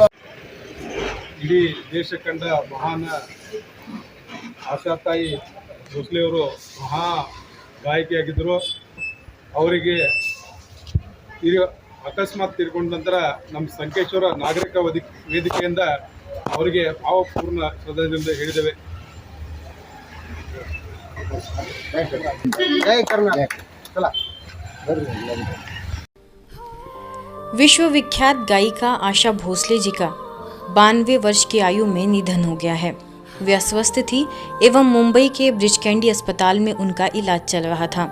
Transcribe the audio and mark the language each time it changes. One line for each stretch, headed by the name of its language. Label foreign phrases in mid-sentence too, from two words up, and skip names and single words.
Kannada: ಇಡೀ ದೇಶ ಕಂಡ ಮಹಾನ್ ಆಶಾ ತಾಯಿ ಭೋಸ್ಲೆ ಅವರು ಮಹಾ ಗಾಯಕಿಯಾಗಿದ್ದರು. ಅವರಿಗೆ ಅಕಸ್ಮಾತ್ ತೀರ್ಕೊಂಡ ನಂತರ ನಮ್ಮ ಸಂಕೇಶ್ವರ ನಾಗರಿಕ ವೇದಿಕೆಯಿಂದ ಅವರಿಗೆ ಭಾವಪೂರ್ಣ ಶ್ರದ್ಧಾಂಜಲಿ ಹೇಳಿದ್ದೇವೆ.
Hindi: विश्वविख्यात गायिका आशा भोसले जी का 92 वर्ष की आयु में निधन हो गया है। वे अस्वस्थ थी एवं मुंबई के ब्रिज कैंडी अस्पताल में उनका इलाज चल रहा था।